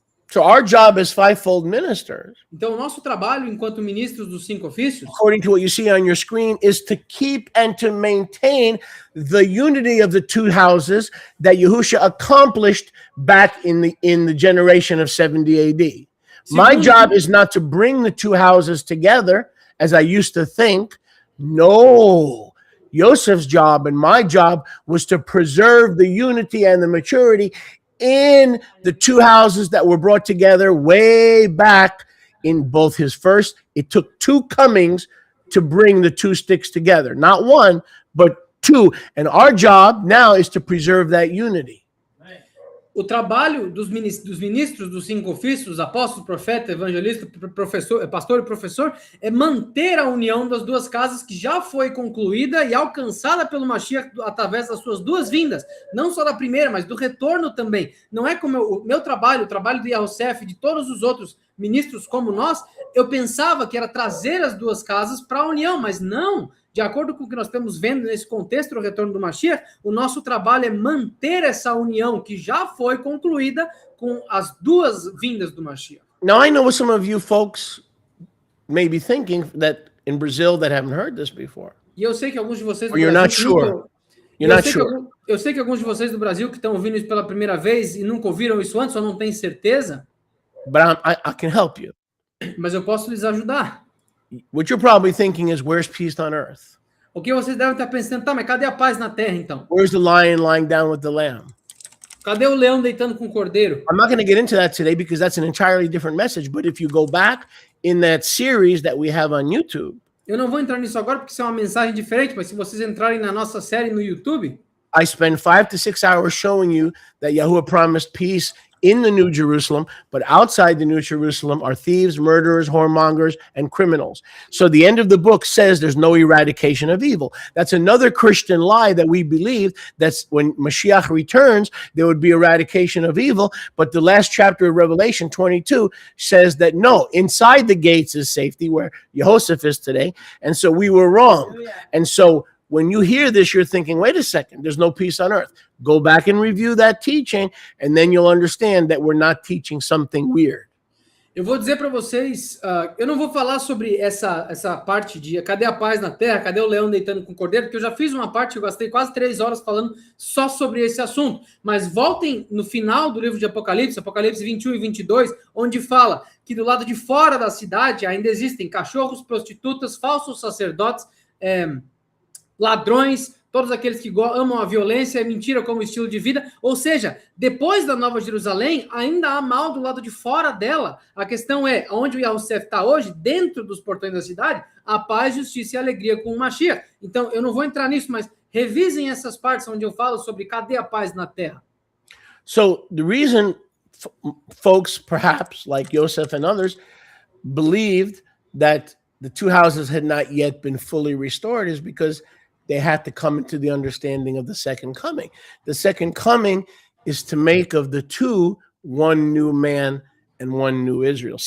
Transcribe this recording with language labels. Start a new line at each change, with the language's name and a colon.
English: So our job as 5-fold ministers,
Portuguese: então o nosso trabalho enquanto ministros dos 5 ofícios,
English: according to what you see on your screen, is to keep and to maintain the unity of the 2 houses that Yahusha accomplished back in the generation of 70 AD. My job is not to bring the 2 houses together as I used to think. No. Joseph's job and my job was to preserve the unity and the maturity in the 2 houses that were brought together way back in both his first. It took 2 comings to bring the 2 sticks together. Not 1, but 2. And our job now is to preserve that unity.
Portuguese: O trabalho dos ministros dos 5 ofícios, apóstolo, profeta, evangelista, professor, pastor e professor, é manter a união das 2 casas que já foi concluída e alcançada pelo Mashiach através das suas 2 vindas. Não só da primeira, mas do retorno também. Não é como o meu trabalho, o trabalho do Yahusef e de todos os outros ministros como nós, eu pensava que era trazer as 2 casas para a união, mas não. De acordo com o que nós estamos vendo nesse contexto do retorno do Mashiach, o nosso trabalho é manter essa união que já foi concluída com as 2 vindas do Mashiach.
English: Now, I know what some of you folks may be thinking that in Brazil that haven't heard this before.
Portuguese: E eu sei que alguns de vocês do
English: You're not sure. You're not sure.
Portuguese: Eu sei que alguns de vocês do Brasil que estão ouvindo isso pela primeira vez e nunca ouviram isso antes ou não têm certeza.
English: But I can help you.
Portuguese: Mas eu posso lhes ajudar.
English: What you're probably thinking is, where's peace on earth?
Portuguese: O que vocês devem estar pensando, tá, mas cadê a paz na terra, então?
English: Where's the lion lying down with the lamb?
Portuguese: Cadê o leão deitando com o cordeiro?
English: I'm not going to get into that today because that's an entirely different message. But if you go back in that series that we have on YouTube,
Portuguese: eu não vou entrar nisso agora porque isso é uma mensagem diferente, mas se vocês entrarem na nossa série no YouTube,
English: I spend 5 to 6 hours showing you that Yahuwah promised peace in the New Jerusalem, but outside the New Jerusalem are thieves, murderers, whoremongers, and criminals. So the end of the book says there's no eradication of evil. That's another Christian lie that we believe, that's when Mashiach returns, there would be eradication of evil. But the last chapter of Revelation 22 says that no, inside the gates is safety, where Jehoshaphat is today. And so we were wrong. And so when you hear this, you're thinking, wait a second, there's no peace on earth. Go back and review that teaching, and then you'll understand that we're not teaching something weird.
Portuguese: Eu vou dizer para vocês, eu não vou falar sobre essa parte de cadê a paz na terra, cadê o leão deitando com o cordeiro, porque eu já fiz uma parte, eu gastei quase 3 horas falando só sobre esse assunto. Mas voltem no final do livro de Apocalipse, Apocalipse 21 e 22, onde fala que do lado de fora da cidade ainda existem cachorros, prostitutas, falsos sacerdotes, ladrões, todos aqueles que amam a violência e mentira como estilo de vida. Ou seja, depois da Nova Jerusalém, ainda há mal do lado de fora dela. A questão é, onde o Yahushua está hoje, dentro dos portões da cidade, a paz, justiça e alegria com o Mashiach. Então, eu não vou entrar nisso, mas revisem essas partes onde eu falo sobre cadê a paz na terra.
English: So the reason folks, perhaps, like Yosef and others, believed that the two houses had not yet been fully restored is because they had to come into the understanding of the second coming. The second coming is to make of the two one new man and one new Israel.